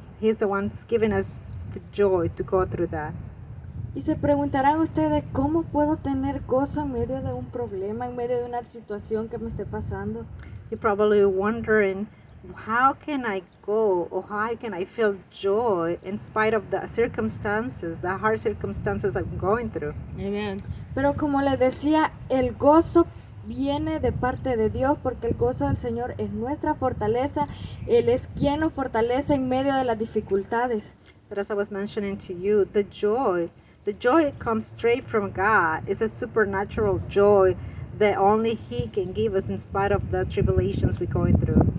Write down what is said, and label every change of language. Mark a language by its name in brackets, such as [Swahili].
[English] He's the one giving us the joy to go through that. [Spanish] Y se preguntarán ustedes, ¿cómo puedo tener gozo en medio de un problema, en medio de una situación que me esté pasando? [English] You're probably wondering, how can I go or how can I feel joy in spite of the circumstances, the hard circumstances I'm going through? Amen. [Spanish] Pero como les decía, el gozo viene de parte de Dios, porque el gozo del Señor es nuestra fortaleza. Él es quien nos fortalece en medio de las dificultades. [English] But as I was mentioning to you, the joy comes straight from God. It's a supernatural joy that only He can give us in spite of the tribulations we're going through.